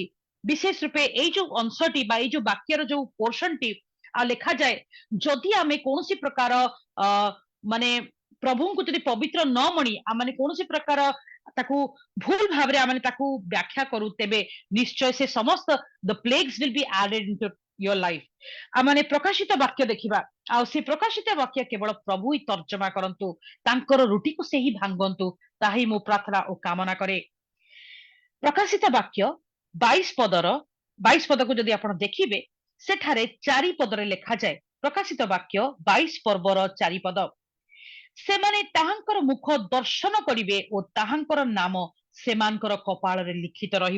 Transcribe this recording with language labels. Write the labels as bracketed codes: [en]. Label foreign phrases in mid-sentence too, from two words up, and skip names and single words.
[or] ବିଶେଷ ରୂପେ ଏଇ ଯୋଉ ଅଂଶଟି ବା ଏଇ ଯୋଉ ବାକ୍ୟର ଯୋଉ ପୋର୍ସନଟି ଆଉ ଲେଖାଯାଏ, ଯଦି ଆମେ କୌଣସି ପ୍ରକାର ମାନେ ପ୍ରଭୁଙ୍କୁ ଯଦି ପବିତ୍ର ନ ମଣି ଆମେ କୌଣସି ପ୍ରକାର ତାକୁ ଭୁଲ ଭାବରେ ଆମେ ତାକୁ ବ୍ୟାଖ୍ୟା କରୁ, ତେବେ ନିଶ୍ଚୟ ସେ ସମସ୍ତ [en] the plagues will be added into your life। [or] ଆମେ ପ୍ରକାଶିତ ବାକ୍ୟ ଦେଖିବା, ଆଉ ସେ ପ୍ରକାଶିତ ବାକ୍ୟ କେବଳ ପ୍ରଭୁ ହିଁ ତର୍ଜମା କରନ୍ତୁ, ତାଙ୍କର ରୁଟିକୁ ସେ ହିଁ ଭାଙ୍ଗନ୍ତୁ। ତାହା ହିଁ ମୁଁ ପ୍ରାର୍ଥନା ଓ କାମନା କରେ। ପ୍ରକାଶିତ ବାକ୍ୟ 22 ପଦକୁ ଯଦି ଆପଣ ଦେଖିବେ, ସେଠାରେ 4 ପଦରେ ଲେଖାଯାଏ, ପ୍ରକାଶିତ ବାକ୍ୟ 22 ପର୍ବର 4 ପଦ, ସେମାନେ ତାହାଙ୍କର ମୁଖ ଦର୍ଶନ କରିବେ ଓ ତାହାଙ୍କର ନାମ ସେମାନଙ୍କର କପାଳରେ ଲିଖିତ ରହିବ।